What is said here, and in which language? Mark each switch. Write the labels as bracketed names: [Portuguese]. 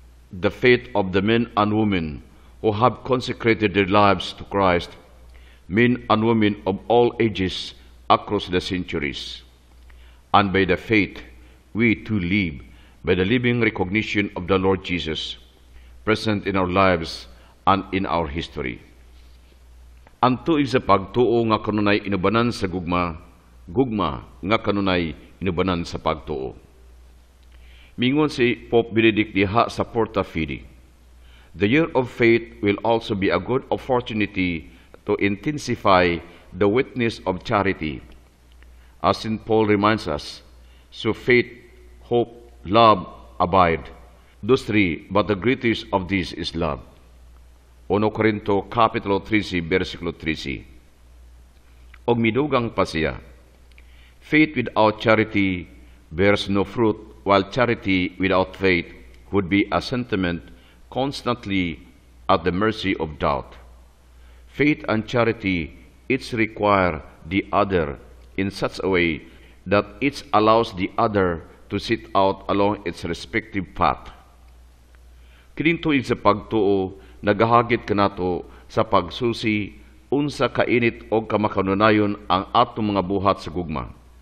[English] the faith of the men and women who have consecrated their lives to Christ, men and women of all ages across the centuries. And by the faith, we too live by the living recognition of the Lord Jesus, present in our lives and in our history. [Cebuano] Ang tuig sa pagtuo nga kanunay inubanan sa gugma, gugma nga kanunay inubanan sa pagtuo. Mingon si Pope Benedict diha sa Porta Fide, [English] the year of faith will also be a good opportunity to intensify the witness of charity. As St. Paul reminds us, so faith, hope, love abide. Those three, but the greatest of these is love. 1 Corinto capítulo 13, versikulo 13. [Cebuano] Og midugang pa siya, [English] faith without charity bears no fruit, while charity without faith would be a sentiment constantly at the mercy of doubt. Faith and charity each require the other in such a way that each allows the other to set out along its respective path. [Cebuano] Kining tuig sa pagtuo, nagahagit kanato sa pagsusi unsa kainit o kamakanunayon ang atong mga buhat sa gugma.